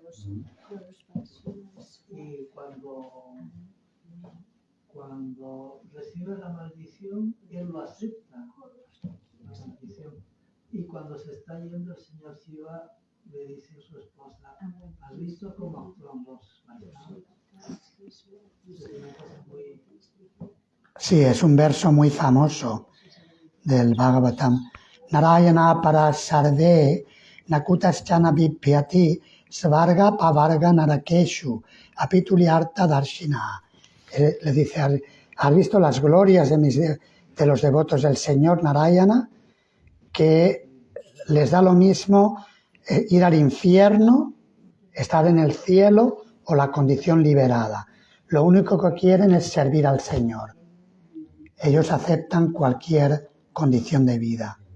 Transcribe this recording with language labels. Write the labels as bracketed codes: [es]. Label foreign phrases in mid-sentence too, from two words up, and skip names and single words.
[es] Y cuando recibe la maldición, él lo acepta, la maldición. Y cuando se está yendo, el señor Shiva le dice a su esposa, ¿has visto cómo actúan los malditos? Sí, es un verso muy famoso. del Bhagavatam. [sa] नारायण पराः सर्वे न कुतश्चन बिभ्यति स्वर्ग अपवर्ग नरकेषु अपि तुल्यार्थ दर्शिनः. [es] Le dice, ¿has visto las glorias de los devotos del Señor Narayana? Que les da lo mismo ir al infierno, estar en el cielo o la condición liberada. Lo único que quieren es servir al Señor. Ellos aceptan cualquier condición de vida.